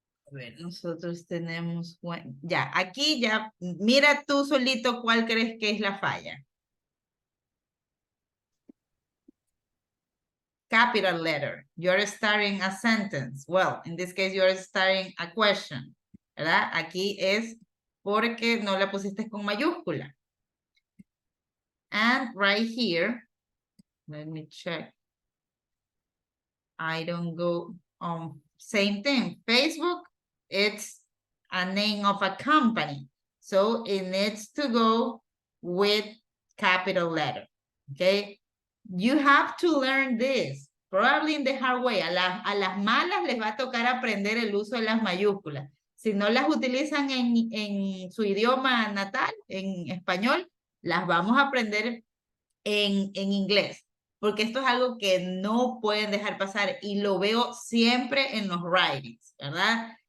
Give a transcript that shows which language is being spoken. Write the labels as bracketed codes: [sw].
[es] A ver, nosotros tenemos, bueno, ya, aquí ya, mira tú solito cuál crees que es la falla. [en] Capital letter, you're starting a sentence. Well, in this case, you're starting a question, ¿verdad? [es] Aquí es porque no la pusiste con mayúscula. [en] And right here, let me check. I don't go on, same thing. Facebook, it's a name of a company. So it needs to go with capital letter, okay? You have to learn this, probably in the hard way. [es] A las malas les va a tocar aprender el uso de las mayúsculas. Si no las utilizan en su idioma natal, en español, las vamos a aprender en inglés, porque esto es algo que no pueden dejar pasar y lo veo siempre en los writings, ¿verdad?